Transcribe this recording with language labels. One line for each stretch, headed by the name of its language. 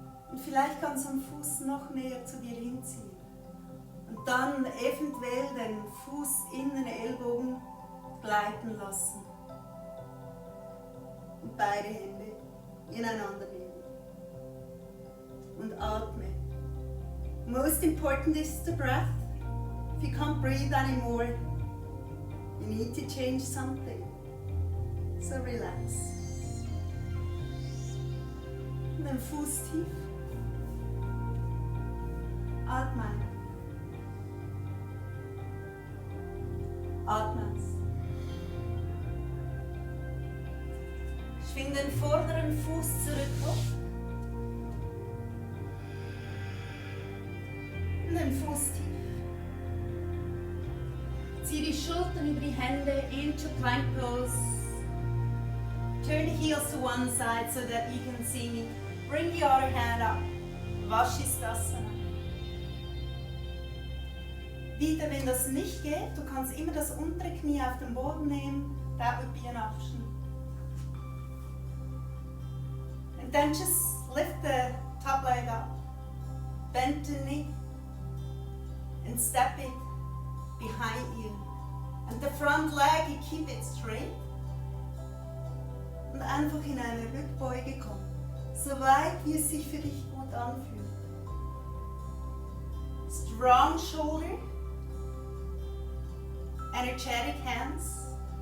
German: Und vielleicht kannst du den Fuß noch näher zu dir hinziehen. Und dann eventuell den Fuß in den Ellbogen gleiten lassen. Und beide Hände ineinander nehmen. Und atme.
English: Most important is the breath. If you can't breathe anymore, you need to change something. So relax.
German: Und den Fuß tief. Atme ein. Atme aus. Schwing den vorderen Fuß zurück hoch. Und den Fuß tief. Zieh die Schultern über die Hände
English: into plank pose. Turn the heels to one side so that you can see me. Bring the other hand up. Vashisthasana.
German: Wieder, wenn das nicht geht, du kannst immer das untere Knie auf den Boden nehmen.
English: That would be an option. And then just lift the top leg up. Bend the knee. And step it behind you. And the front leg, you keep it straight.
German: Und einfach in eine Rückbeuge kommen. So weit, wie es sich für dich gut anfühlt.
English: Strong shoulder. Energetic hands.